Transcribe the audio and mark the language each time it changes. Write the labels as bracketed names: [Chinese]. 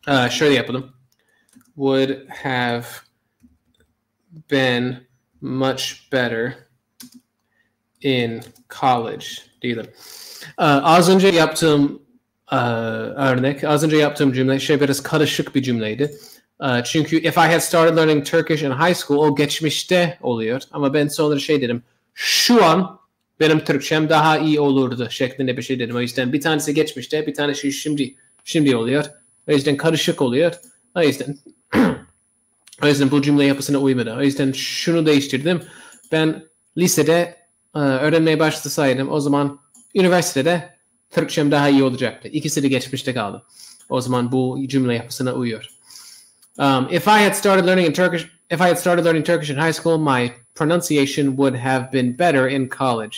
[Turkish] Şöyle yapalım. [English] Would have been much better in college [Turkish] diyelim. Az önce yaptığım örnek, az önce yaptığım cümle biraz karışık bir cümleydi. Çünkü [English] if I had started learning Turkish in high school, [Turkish] o geçmişte oluyor. Ama ben sonra dedim, şu an benim Türkçem daha iyi olurdu şeklinde bir şey dedim. O yüzden bir tanesi geçmişte, bir tanesi şimdi oluyor. O yüzden karışık oluyor. O yüzden bu cümle yapısına uymadı. O yüzden şunu değiştirdim. Ben lisede öğrenmeye başlasaydım, o zaman üniversitede Türkçem daha iyi olacaktı. İkisi de geçmişte kaldı. O zaman bu cümle yapısına uyuyor. [English] If I had started learning Turkish in high school, my pronunciation would have been better in college.